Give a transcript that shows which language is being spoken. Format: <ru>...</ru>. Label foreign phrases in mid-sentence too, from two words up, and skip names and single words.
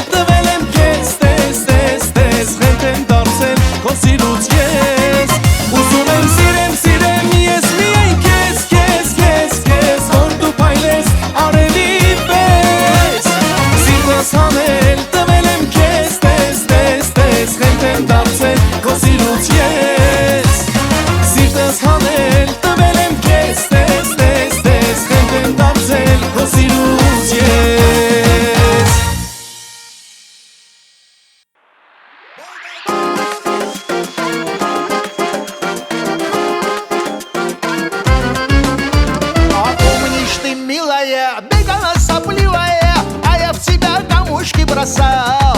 <hy>տվել եմ քեզ Խենթ եմ դարձել քո սիրուց ես Ուզում եմ սիրեմ ես միայն քեզ Որ դու փայլես արևի պես Սիրտս հանել տվել եմ քեզ Խենթ եմ դարձել քո սիրուց ես Սիրտս հանել տվել եմ քեզ Խենթ եմ դարձել քո սիրուց ես</hy> <ru>А помнишь ты, милая, бегала сопливая А я в тебя камушки бросал</ru>